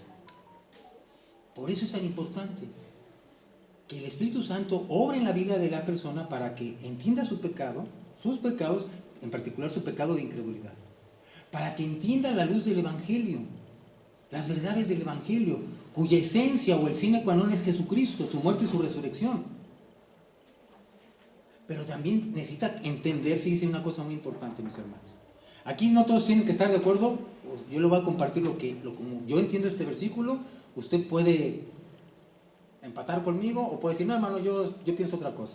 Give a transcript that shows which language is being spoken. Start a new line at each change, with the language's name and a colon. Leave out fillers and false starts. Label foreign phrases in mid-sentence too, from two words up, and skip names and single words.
Spanish: Por eso es tan importante que el Espíritu Santo obre en la vida de la persona para que entienda su pecado, sus pecados, en particular su pecado de incredulidad. Para que entienda la luz del Evangelio, las verdades del Evangelio, cuya esencia o el
Latin: sine qua non
Spanish: es Jesucristo, su muerte y su resurrección. Pero también necesita entender, fíjense una cosa muy importante, mis hermanos. Aquí no todos tienen que estar de acuerdo, yo le voy a compartir como yo entiendo este versículo, usted puede empatar conmigo o puede decir, no hermano, yo pienso otra cosa.